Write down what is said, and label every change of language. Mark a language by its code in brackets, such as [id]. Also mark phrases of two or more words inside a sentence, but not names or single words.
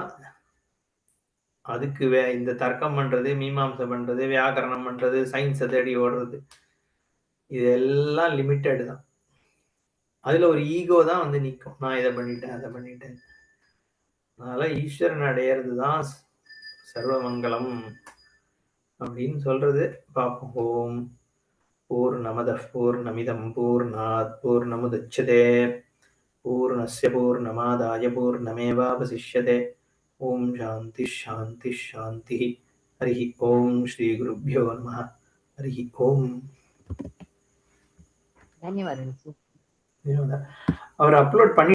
[ta] அதுக்கு இந்த தர்க்கம் பண்றது, மீமாம்சை பண்றது, வியாக்கரணம் பண்றது, சயின்ஸை தேடி ஓடுறது, இதெல்லாம் லிமிட்டட் தான். அதுல ஒரு ஈகோ தான் வந்து நிற்கும். நான் இதை பண்ணிட்டேன் அதை பண்ணிட்டேன். அதனால ஈஸ்வரன் அடையிறதுதான் சர்வமங்கலம் அப்படின்னு சொல்றது. [sa] பார்ப்போம். ॐ पूर्णमदः पूर्णमिदं पूर्णात् पूर्णमुदच्यते पूर्णस्य पूर्णमादाय पूर्णमेवावशिष्यते. ॐ शान्ति शान्ति शान्ति। हरि ॐ श्री गुरुभ्यो नमः. हरि ॐ. [kn] ಧನ್ಯವಾದಗಳು. [ta] அவர் அப்லோட் பண்ணி